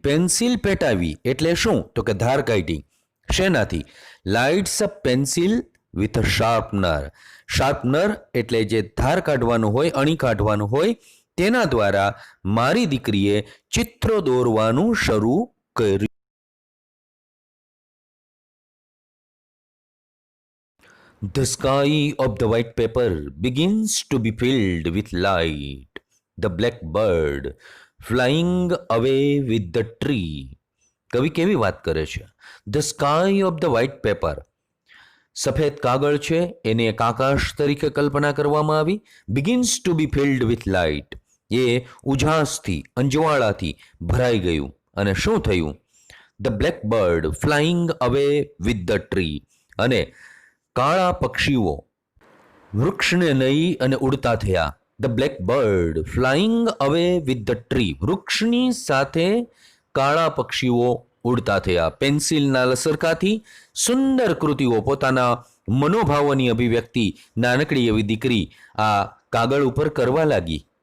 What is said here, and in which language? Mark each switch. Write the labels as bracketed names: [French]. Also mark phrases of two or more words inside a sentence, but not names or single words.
[Gujarati] પેન્સિલ પેટાવી એટલે શું? તો કે ધાર કાઢી. શેનાથી? [English] lights a pencil with a sharpener. [Gujarati] શાર્પનર એટલે જે ધાર કાઢવાનું હોય, અણી કાઢવાનું હોય, તેના દ્વારા મારી દીકરીએ ચિત્રો દોરવાનું શરૂ કર્યું. [English] The sky of the white paper begins to be filled with light. The black bird flying away with the tree. [Gujarati] કવિ કેવી વાત કરે છે? [English] The sky of the white paper. [Gujarati] સફેદ કાગળ છે, એને એક આકાશ તરીકે કલ્પના કરવામાં આવી. [English] Begins to be filled with light. [Gujarati] એ ઉજાસથી, અંજવાળાથી ભરાઈ ગયું. અને શું થયું? [English] The black bird flying away with the tree. [Gujarati] અને કાળા પક્ષીઓ વૃક્ષને લઈ અને ઉડતા થયા. [English] The black bird flying away with the tree. [Gujarati] વૃક્ષની સાથે કાળા પક્ષીઓ ઉડતા થયા. પેન્સિલના લસરકાથી સુંદર કૃતિઓ, પોતાના મનોભાવોની અભિવ્યક્તિ નાનકડી એવી દીકરી આ કાગળ ઉપર કરવા લાગી.